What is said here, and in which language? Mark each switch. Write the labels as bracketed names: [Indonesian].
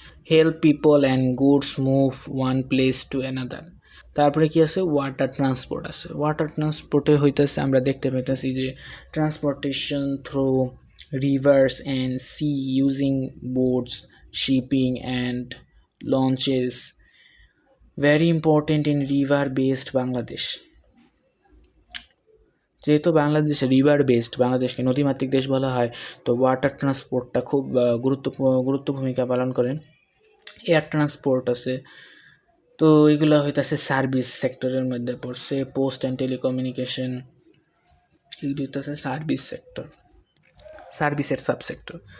[English] Help people and goods move one place to another. [Bangla] তারপরে কি আছে? ওয়াটার ট্রান্সপোর্ট আছে। ওয়াটার ট্রান্সপোর্টে হইতেছে আমরা দেখতে পাইতেছি যে [English] Transportation through rivers and sea using boats, shipping and launches. Very important in river based Bangladesh. [Bangla] যেহেতু বাংলাদেশ রিভার বেসড, বাংলাদেশকে নদীমাতৃক দেশ বলা হয়, তো ওয়াটার ট্রান্সপোর্টটা খুব গুরুত্ব ভূমিকা পালন করে। এয়ার ট্রান্সপোর্ট আছে। তো এগুলো হইতেছে সার্ভিস সেক্টরের মধ্যে পড়ছে। পোস্ট অ্যান্ড টেলিকমিউনিকেশন, এগুলো হইতেছে সার্ভিস সেক্টর, সার্ভিসের সাবসেক্টর।